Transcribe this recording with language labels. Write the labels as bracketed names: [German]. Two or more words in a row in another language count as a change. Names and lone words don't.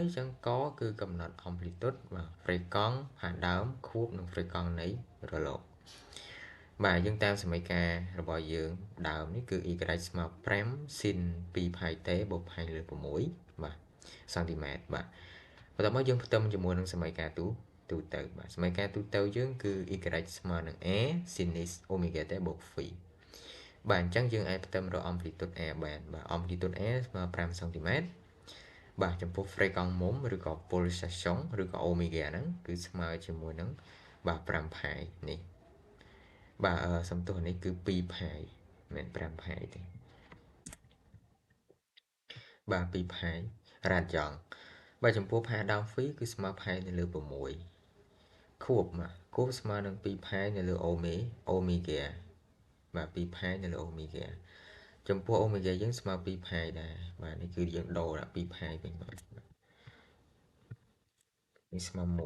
[Khmer] អញ្ចឹងកគឺកំណត់ amplitude បាទហ្វ្រេកង់ផាដើមខួបនិងហ្វ្រេកង់នៃរលកបាទយើងតាមសមីការរបស់យើងដើមនេះគឺ y ស្មើ5 sin 2ផាយតេបូកផាយលើ6បាទសង់ទីម៉ែត្របាទបន្ទាប់មកយើងផ្ទឹមជាមួយនឹងសមី ការទូទៅបាទសមីការទូទៅយើងគឺ y ស្មើនឹង [English] a sin omega t [Khmer] បូក phi បាទអញ្ចឹងយើងអាចផ្ទឹមរក amplitude a បានបាទ amplitude a ស្មើ5សង់ទីម៉ែត្របាទចំពោះ Fréquence មុំឬក៏ pulsation ឬក៏ omega ហ្នឹងគឺស្មើជាមួយនឹងបាទ5ផាយនេះបាទសំទោសនេះគឺ2ផាយមិនមែន5ផាយទេ បាទ2ផាយរ៉ាតយ៉ង់បាទចំពោះផាដើម phi គឺស្មើផាយនៅលើ6ខួបបាទខួបស្មើនឹង2ផាយនៅលើអូមេហ្គាបាទ2ផាយនៅលើអូមេហ្គាចំពោះអូមេហ្គាយើងស្មើ2ផាយដែរបាទនេះគឺយើងដូរដាក់2ផាយវិញបាទនេះស្មើ